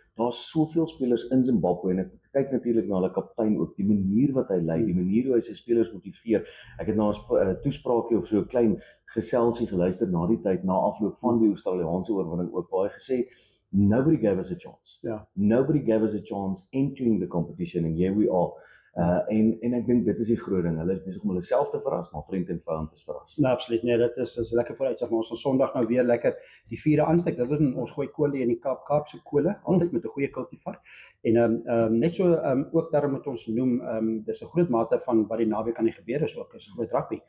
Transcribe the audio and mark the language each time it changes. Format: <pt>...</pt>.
<af>Daar's soveel spelers in Zimbabwe en ek kyk natuurlik na hulle kaptein ook, die manier wat hy lei, die manier hoe hy sy spelers motiveer. Ek het na 'n toespraakie of so 'n klein geselsie geluister na die tyd, na afloop van die Australiese oorwinning ook, waar hy gesê het,</af> <en>nobody gave us a chance.</en> <af>Ja.</af> <en>Nobody gave us a chance entering the competition and here we are.</en> <af>En ek dink dit is die groot ding. Hulle is besig om hulle self te verras, maar vriend en vyand is verras. Nee, absoluut. Nee, dit is lekker vooruitsig, maar ons gaan Sondag nou weer lekker die vierde aansteek. Dit is ons gooi kolle in die Kaapse kolle, altyd met 'n goeie cultivar. En net so ook daarom moet ons noem, dis 'n groot mate van wat die naweek aan die gebeur is ook, is groot rugby.</af>